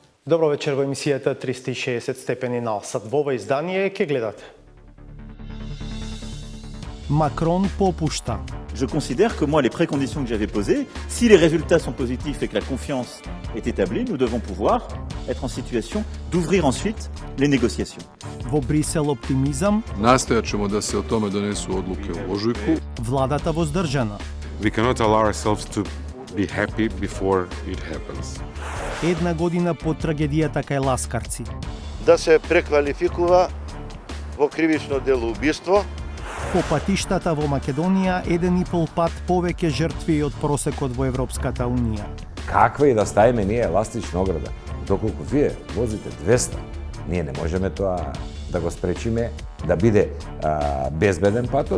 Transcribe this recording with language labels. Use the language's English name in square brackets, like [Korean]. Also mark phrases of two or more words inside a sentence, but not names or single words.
[Macedonian] Добро вечер во емисијата 360 степени на Алсат. Во ова издание ке гледате. Macron popušta. [French] Je considère que moi, les préconditions que j'avais posées, si les résultats sont positifs et que la confiance est établie, nous devons pouvoir être en situation d'ouvrir ensuite les négociations. [Macedonian] Во Брисел оптимизам, [Croatian] Nastojat ćemo da se o tome donesu odluke u ožujku. [Macedonian] владата воздржана. [English] We cannot allow ourselves to be happy before it happens. [Macedonian] Една година по трагедијата кај Ласкарци. Да се преквалификува во кривично дело убиство. По патиштата во Македонија 1,5 пат повеќе жртви од просекот во Европската Унија. Каква и да ставиме ние еластична ограда, доколку вие возите 200, ние не можеме тоа да го спречиме да биде безбеден патот.